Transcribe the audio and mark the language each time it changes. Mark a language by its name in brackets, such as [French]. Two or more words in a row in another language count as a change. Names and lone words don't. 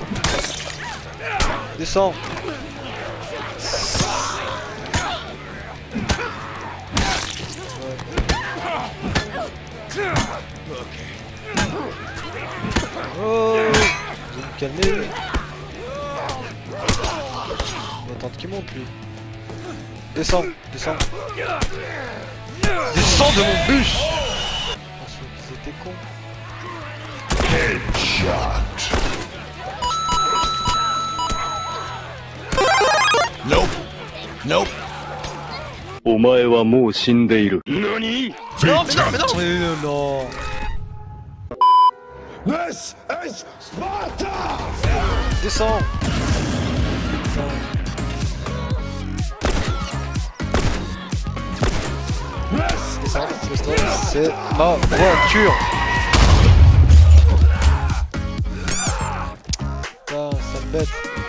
[French] Descends. Oh, vous me calmez. On va attendre qu'il monte lui. Descends. Descends de mon bus. C'était con. Nope. [Japanese] お前はもう死んでいる。何 [French] Non, non. [English] This is Sparta! [French] Descends. C'est ma voiture. Putain, ça me bête.